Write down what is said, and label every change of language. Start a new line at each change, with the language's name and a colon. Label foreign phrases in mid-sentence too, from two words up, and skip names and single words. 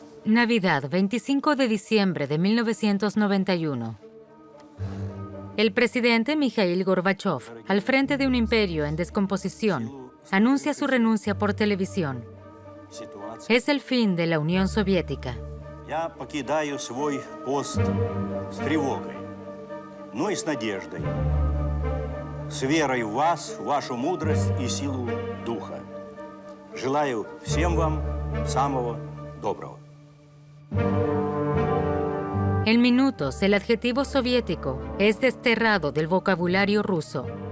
Spanish: Navidad, 25 de diciembre de 1991. El presidente Mikhail Gorbachev, al frente de un imperio en descomposición, anuncia su renuncia por televisión. Es el fin de la Unión Soviética.
Russian: Я покидаю свой пост с тревогой, но и с надеждой, с верой в вас, в вашу мудрость и силу духа. Желаю всем вам самого доброго.
Spanish: En minutos, el adjetivo soviético es desterrado del vocabulario ruso.